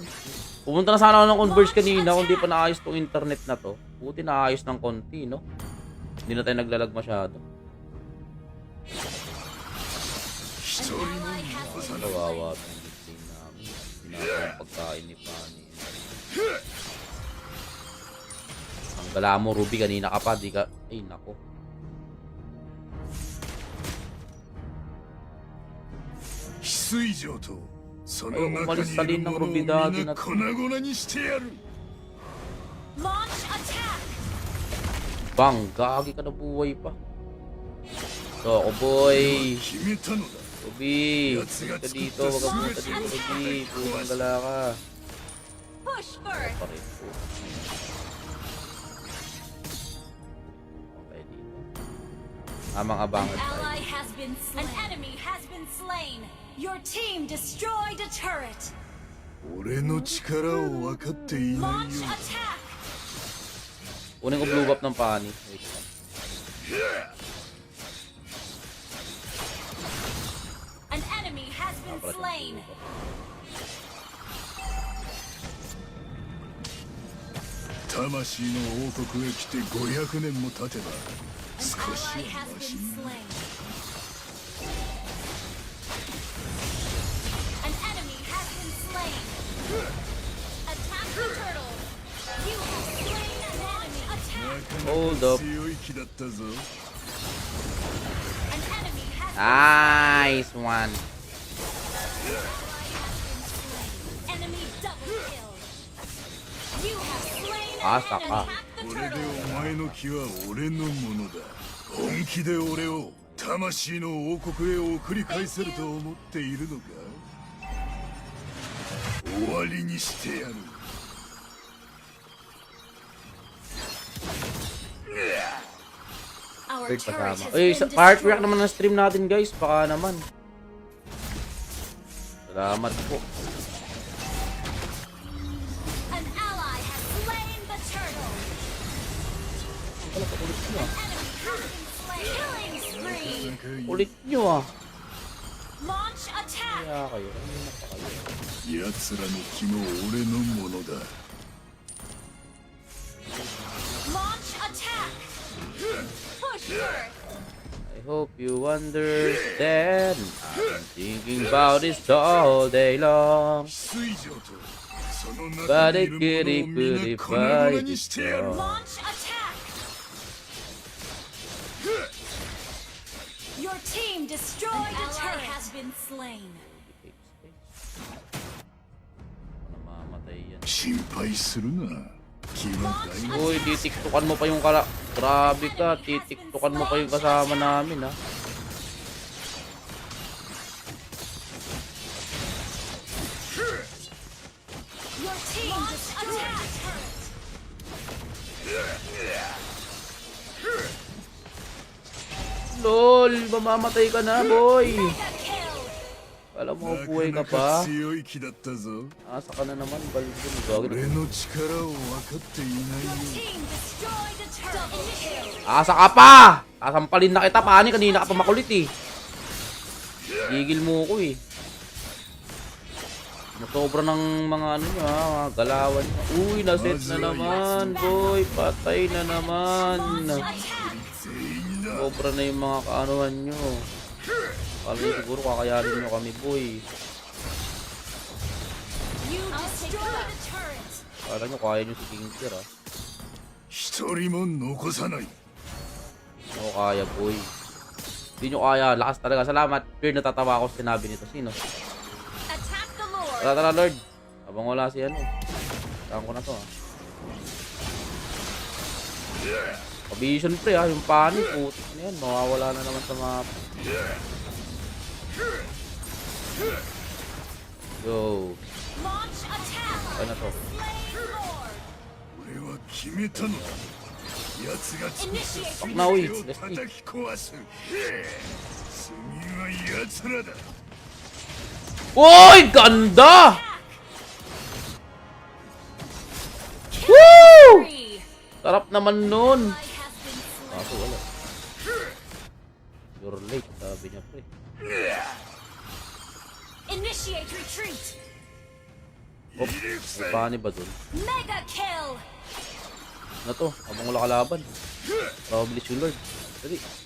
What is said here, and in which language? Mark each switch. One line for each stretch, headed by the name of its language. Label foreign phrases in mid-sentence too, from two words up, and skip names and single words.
Filipino: Pumunta na sana ako ng Converge kanina kung di pa naayos tong internet na to. Buti naayos ng konti, no? Hindi na tayo naglalag masyado.
Japanese: 一人も逃さない
Filipino: Kawawa tong victim namin. Ginagawa ang pagkain ni Pani. Ang gala mo, Ruby, kanina ka pa. Di ka... Ay, nako.
Japanese: 翡翠城とその中にいるものをみんな粉々にしてやる
English: Launch attack.
Filipino: Bang, gagi ka na buhay pa. So, ako, boy.
Japanese: 決めたのだ
Filipino: Ruby, pumunta ka dito. Huwag ka pumunta dito, Ruby. Pumang gala ka.
English: Push first.
Filipino: Pa rin po. Okay, dito. Tamang abangan tayo.
English: Ally has been slain. An enemy has been slain. Your team destroyed a turret.
Japanese: 俺の力を分かっていない
English: Launch
Japanese: よ
English: attack.
Filipino: Kunin ko
English: blue buff
Filipino: ng Pani. Wait lang.
English: An enemy has been
Filipino: Pala siyang
English: slain. blue buff.
Japanese: 魂の王国へ来て500年も経てば
English: An
Japanese: 少し
English: ally
Japanese: は
English: has
Japanese: マシ
English: been
Japanese: になる
English: slain. An enemy has been slain. Attack the turtle. You have slain an enemy. Attack. Hold up.
Japanese: 強い気だったぞ
English: An enemy has Nice one. enemy double kill. You have slain Ah, an
Filipino: saka.
English: enemy. Attack the
Japanese: これで
English: turtle.
Japanese: お前の気は俺のものだ本気で俺を魂の王国へ送り返せると思っているのか終わりにしてやる
English: Our Third turret
Filipino: kasama.
English: has
Filipino: Uy,
English: been part react destroyed.
Filipino: naman ng stream natin, guys. Baka naman. Salamat po.
English: An ally has slain the turtle. An enemy has been slain. Killing spree.
Filipino: Ulit nyo, ah.
English: Launch attack.
Filipino: Kaya kayo. Kanina pa kayo.
Japanese: 奴らの気も俺のものだ
English: Launch attack. Push first. I hope you understand. I'm thinking about this all day long.
Japanese: 翡翠城とその
English: But
Japanese: 中に
English: it
Japanese: いるものを
English: could
Japanese: みん
English: it
Japanese: な粉々に
English: it
Japanese: してやる
English: Launch attack. Your team destroyed a turret. Has been slain.
Filipino: Namamatay yan.
Japanese: 心配するな気は大事
Filipino: Uy, titiktukan mo pa yung kala... Grabe ka, titiktukan mo pa yung kasama namin, ha.
English: Your team attacked. LOL,
Filipino: mamamatay ka na, boy.
English: Mega kill.
Filipino: Alam mo,
Japanese: な
Filipino: buhay
Japanese: か
Filipino: ka
Japanese: なか
Filipino: pa.
Japanese: 強い気だったぞ
Filipino: Asa ka na naman, balbon. Gagawin.
Japanese: 俺の力を分かっていないよ
English: Team destroyed a turret. Double kill.
Filipino: Asa ka pa! Sasampalin na kita, pani. Kanina ka pa makulit eh. Gigil mo ko eh. Sobra ng mga ano nyo ha, mga galawan nyo. Uy, naset na naman, boy. Patay na naman.
English: Attack.
Japanese: 全員だ
Filipino: Sobra na yung mga kaanuhan nyo. Kami siguro kakayarin nyo kami, boy.
English: You destroyed a turret.
Filipino: Kala nyo kaya nyo si Kingslayer ha.
Japanese: 一人も残さない
Filipino: Hindi nyo kaya, boy. Hindi nyo kaya. Lakas talaga. Salamat. Fear, natatawa ako sa sinabi nito. Sino?
English: Attack the Lord.
Filipino: Tara, tara, Lord. Habang wala si ano. Saan ko na to ha. Vision pre ha. Yung panic. Putik na yan. Mawawala na naman sa map.
English: Go. Launch attack.
Filipino: Ano na to?
English: Slay Lord.
Japanese: 俺は決めたのだ奴が作った全なおいてを叩き壊す次は奴らだ
Filipino: Uy! Ganda! Woo! Three. Sarap naman nun.
English: I have been slain.
Filipino: Kaso wala.
English: You're late.
Filipino: Sabi niya pre.
English: Initiate retreat.
Filipino: Oh, may pani ba dun?
English: Mega kill.
Filipino: Ano to? Habang wala kalaban. Probably si Lord. Dali.